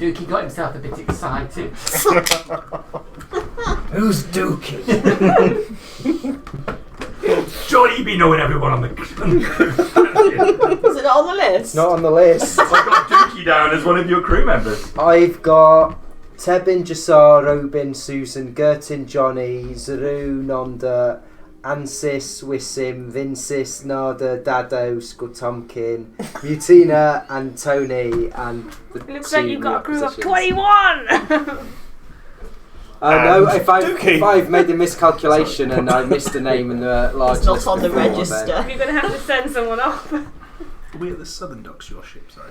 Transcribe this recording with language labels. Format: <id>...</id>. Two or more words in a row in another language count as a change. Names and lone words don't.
<en>Dookie got himself a bit excited. Who's Dookie? Surely you be knowing everyone on the. Is it not on the list? Not on the list. I've got Dookie down as one of your crew members. I've got Tebin, Jasar, Robin, Susan, Gertin, Johnny, Zaru, Nonda, Ansis, Wissim, Vincis, Nada, Dado, Skutomkin, Mutina, and Tony, and the It looks two like you've got a crew of positions. 21! No, if Dookie. I've made a miscalculation and I missed a name in the large It's not list on the before, register. then- You're going to have to send someone off. Are we at the Southern Docks, your ship, sorry?</en>